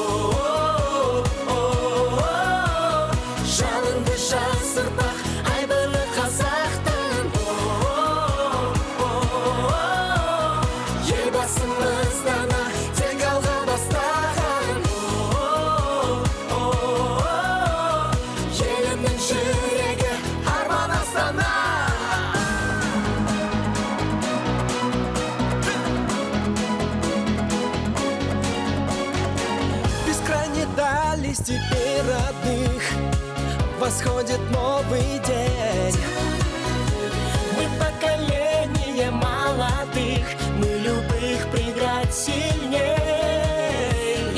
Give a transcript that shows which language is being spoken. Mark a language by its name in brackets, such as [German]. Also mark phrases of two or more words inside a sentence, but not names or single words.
[Kazakh] Жалынды жас ұрпақ, айбыны қазақтың. Елбасымыз дана, тек алға бастаған. Елімнің жүрегі арман астана. [Russian] Бескрайние дали степей родных, восходит новый день. Мы поколение молодых, мы любых преград сильней.